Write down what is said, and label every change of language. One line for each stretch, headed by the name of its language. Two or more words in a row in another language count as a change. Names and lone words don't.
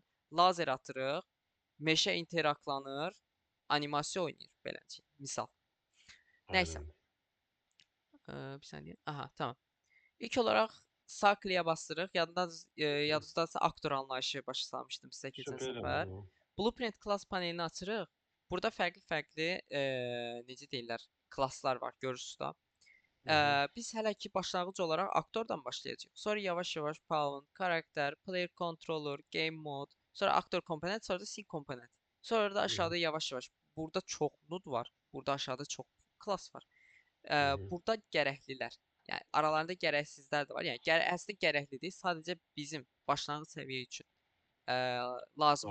Azerbaijani: Lazer atırıq, meşə interaktlanır, animasiya oynayır beləncə. Misal. Nəysə. Aydın. Bir saniyə. Aha, tamam. İlk olaraq sağ kliyə basdırırıq. Yadınızdadsa aktor anlayışı başa salmışdım sizə keçən Süperəm. səfər.
English: Blueprint class
Azerbaijani: panelini açırıq. Burada fərqli-fərqli necə deyirlər, klasslar var, görürsüz də. Hı hı. Biz hələ ki başlanğıc olaraq aktordan başlayacağıq. Sonra yavaş-yavaş pawn, karakter,
English: player controller, game mode,
Azerbaijani: sonra aktor komponent, sonra da scene komponent. Sonra da Hı hı. aşağıda yavaş-yavaş burada çox node var. Burada aşağıda çox klass var. Hı hı. Burada gərəklilər. Yəni aralarında gərəksizlər də var. Yəni əslində gərəklidir. Sadəcə bizim başlanğıc səviyyə üçün ə, lazım